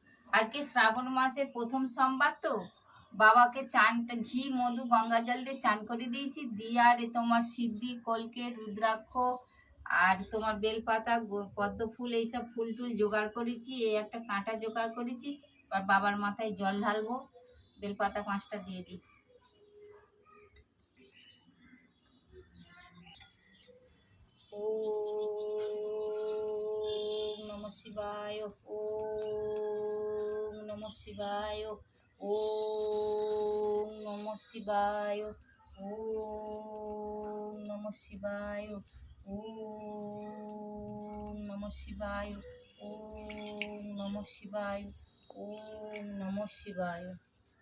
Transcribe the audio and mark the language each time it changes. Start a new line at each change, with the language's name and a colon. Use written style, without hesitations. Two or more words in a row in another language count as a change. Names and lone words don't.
Bangla: আজকে শ্রাবণ মাসের প্রথম সোমবার তো বাবাকে চানটা ঘি মধু গঙ্গা জল দিয়ে চান করে দিয়েছি, দিয়ে আর তোমার সিদ্ধি কলকে রুদ্রাক্ষ আর তোমার বেলপাতা পদ্ম ফুল এইসব ফুল টুল জোগাড় করেছি, এই একটা কাঁটা জোগাড় করেছি। আর বাবার মাথায় জল ঢালবো, বেলপাতা 5টা দিয়ে দিই।
Sanskrit: ওম নমঃ শিবায়, ওম নমঃ শিবায়, ওম নমঃ শিবায়, ওম নমঃ শিবায়, ওম নমঃ শিবায়, ওম নমঃ শিবায়, ওম নমঃ শিবায়।